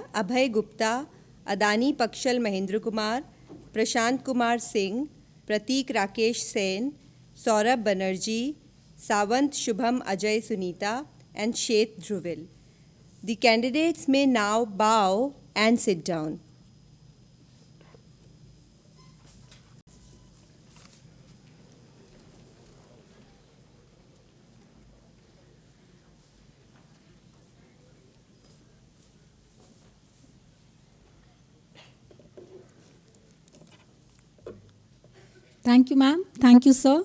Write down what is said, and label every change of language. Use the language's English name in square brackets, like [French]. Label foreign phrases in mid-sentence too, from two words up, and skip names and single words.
[English] Abhay Gupta, Adani Pakshal Mahendra Kumar, Prashant Kumar Singh, Pratik Rakesh Sen, Saurabh Banerjee, Savant Shubham Ajay Sunita, and Shet Dhruvil. The candidates may now bow and sit down. Thank you, ma'am. Thank you, sir.